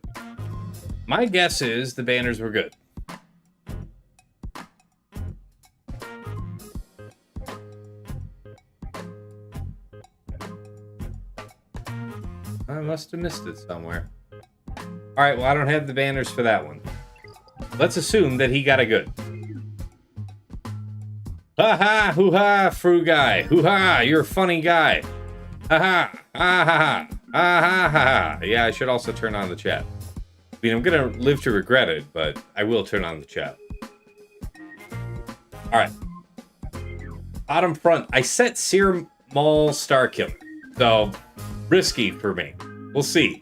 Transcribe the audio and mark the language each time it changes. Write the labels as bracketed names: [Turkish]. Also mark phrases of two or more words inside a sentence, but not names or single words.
[English] My guess is the banners were good. I must have missed it somewhere. Alright, well, I don't have the banners for that one. Let's assume that he got a good. Ha-ha, hoo-ha, Fru guy. Hoo-ha, you're a funny guy. Ha-ha, ah-ha-ha, ah-ha-ha-ha. Yeah, I should also turn on the chat. I mean, I'm gonna live to regret it, but I will turn on the chat. Alright. Bottom front, I set Serum Maul Starkiller. So, risky for me. We'll see.